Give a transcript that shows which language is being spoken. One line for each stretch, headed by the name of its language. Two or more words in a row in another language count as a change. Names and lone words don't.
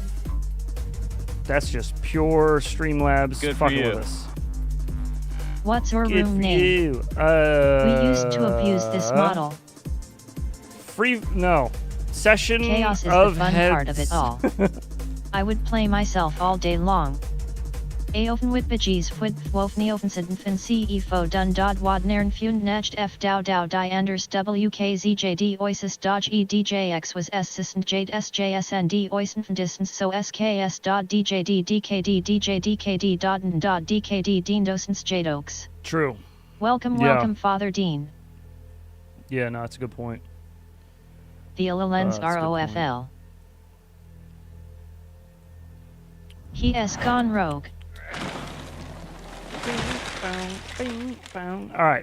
English: That's just pure Streamlabs Good for fucking you. with us. What's your Good room for name? you. We used to abuse this model. No. Session Chaos is of the fun heads. part of it all. I would play myself all day long. Aofen wit bijis fwid wof neofen fin ce fo dun dod wad nern fun necht f dow dow dianders wkzjd oisis dodge edjx was s sisnt jade sjsnd oisenfen distance so sks dod djd dkd djdkd dodden dod dkd dean docents jadokes. True. Welcome, Yeah. welcome, Father Dean. Yeah, no, that's a good point. Theolens that's a good point. ROFL. He has gone rogue. All right.